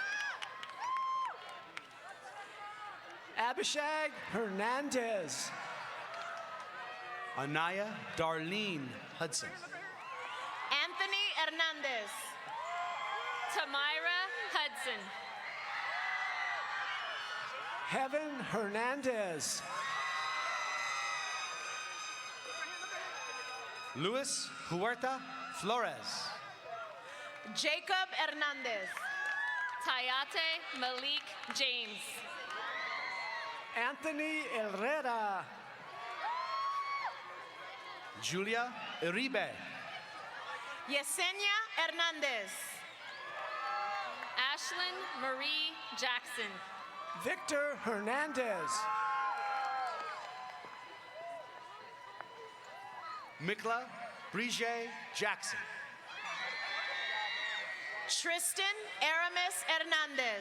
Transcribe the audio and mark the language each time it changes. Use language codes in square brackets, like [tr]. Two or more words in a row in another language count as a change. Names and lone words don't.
[en] Abishag Hernandez. Anaya Darlene Hudson. Anthony Hernandez. Tamira Hudson. Heaven Hernandez. Luis Huerta Flores. Jacob Hernandez. Tayate Malik James. Anthony Herrera. Julia Iribe. Yesenia Hernandez. Ashlyn Marie Jackson. Victor Hernandez. Mikla Brige Jackson. Tristan Aramis Hernandez.